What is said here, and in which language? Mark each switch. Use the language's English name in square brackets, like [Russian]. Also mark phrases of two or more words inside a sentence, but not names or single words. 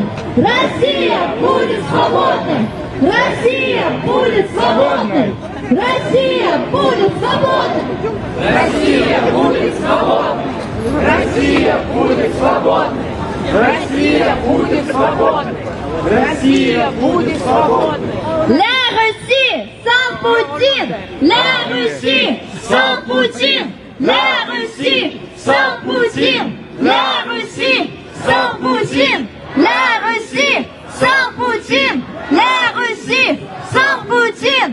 [Russian] Россия будет свободной! Россия будет свободной! Россия будет свободной! Россия будет свободной! Россия будет свободной! Россия будет свободной! Россия будет свободной! [French] La Russie sans Poutine! La Russie sans Poutine! La Russie sans Poutine! La Russie sans Poutine! La Russie sans Poutine! La Russie sans Poutine!